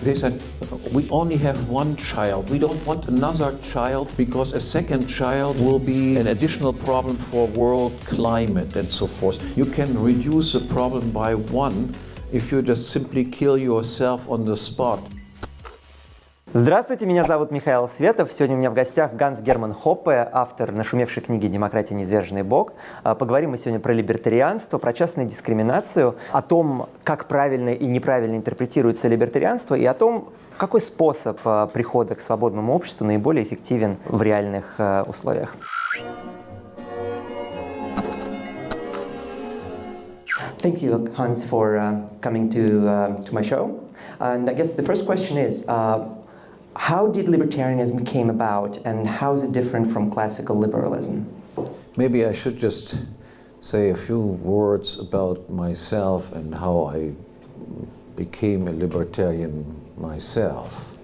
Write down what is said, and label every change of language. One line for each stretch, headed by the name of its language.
English: They said, we only have one child. We don't want another child because a second child will be an additional problem for world climate and so forth. You can reduce the problem by one if you just simply kill yourself on the spot.
Russian: Здравствуйте, меня зовут Михаил Светов. Сегодня у меня в гостях Герман Hoppe, автор нашумевшей книги «Демократия. Низверженный Бог». Поговорим мы сегодня про либертарианство, про частную дискриминацию, о том, как правильно и неправильно интерпретируется либертарианство, и о том, какой способ прихода к свободному обществу наиболее эффективен в реальных условиях.
English: Thank you, Hans, for coming to my show. And I guess the first question is, how did libertarianism came about, and how is it different from classical liberalism? Maybe I should just say a few words about myself and how I became a libertarian myself.